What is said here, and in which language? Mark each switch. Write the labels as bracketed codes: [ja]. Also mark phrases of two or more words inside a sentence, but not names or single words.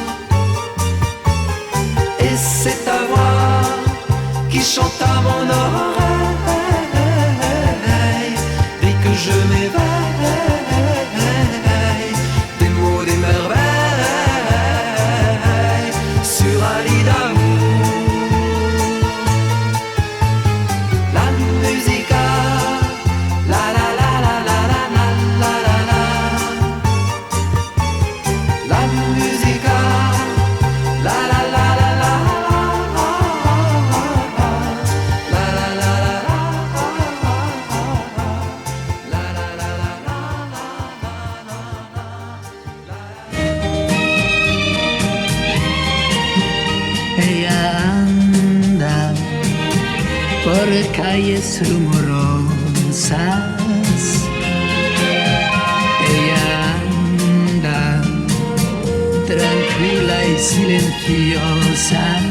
[fr] Et c'est ta voix qui chante à mon oreille dès que je m'éveille. Des mots, des merveilles sur un lit d'amour. [it] La musica, la la la la la la la la la. La musica, la la la la la. La la la la la. La la la la [es] Ella anda por calles rumorosas. Ella anda tranquila y silenciosa.